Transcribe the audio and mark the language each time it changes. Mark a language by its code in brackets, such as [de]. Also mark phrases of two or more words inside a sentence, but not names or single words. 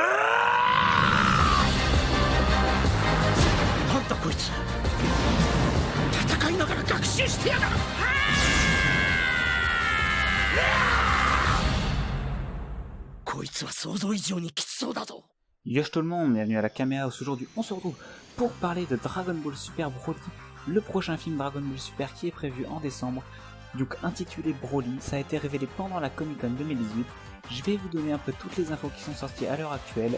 [ja] なんだこいつ、戦いながら学習してやがる。こいつは想像以上にきつそうだぞ。 [fr] Yosh tout le monde, bienvenue à la caméra. Aujourd'hui on se retrouve pour parler de Dragon Ball Super Broly, le prochain film Dragon Ball Super qui est prévu en décembre, donc intitulé Broly. Ça a été révélé pendant la Comic Con 2018. Je vais vous donner un peu toutes les infos qui sont sorties à l'heure actuelle.